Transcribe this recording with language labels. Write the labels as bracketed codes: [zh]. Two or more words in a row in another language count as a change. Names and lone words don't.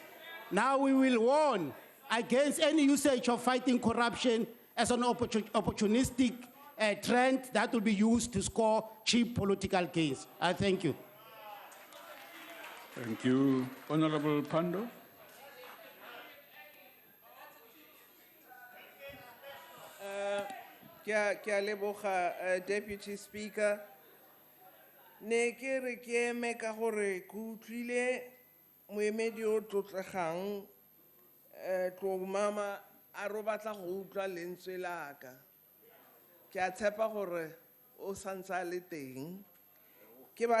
[en] Now we will warn against any usage of fighting corruption as an opportunistic trend that will be used to score cheap political gains. I thank you. Thank you. Honorable Pando. Deputy Speaker. [tn] Ne ke re ke eme ka gore ke utlwile moemedi o tlotlegang mama a ro batla go utlwa lentswe la ka. Ke a tshepa gore o santse a le teng.